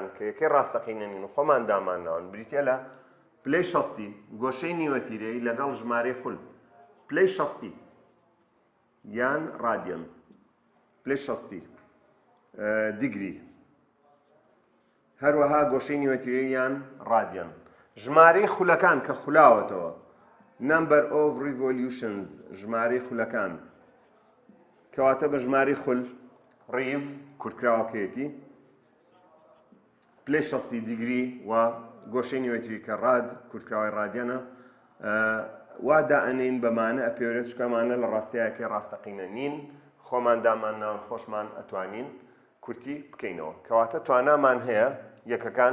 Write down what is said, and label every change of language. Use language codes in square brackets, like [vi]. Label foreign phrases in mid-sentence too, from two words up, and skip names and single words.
[ckb] کە یەکەی ڕاستەقینەنین و خۆمان دامانناون بریتە لە پلەی 60 گۆشەی نیوەتیرەی لەگەڵ ژمارەی خول پلەی 60 یان ڕادیەن پلەی 60 دیگری هەروەها گۆشەی نیوەتیرەی یان ڕادیەن ژمارەی خولەکان کە خولاوەتەوە [en] number of revolutions [ckb] ژمارەی خولەکان کەواتە بە ژمارەی خول ڕیڤ کورتکراوەکەیەتی پلەی 60 دیگری و گۆشەی نیوەتیری کە ڕاد کورتکراوەی ڕادیەنە وا دائەنین بەمانە ئەپێورێت چکەمانە لە ڕاستیایەکی ڕاستەقینە نین خۆمان دامانناون خۆشمان ئەتوانین کورتی بکەینەوە کەواتە توانامان هەیە یەکەکان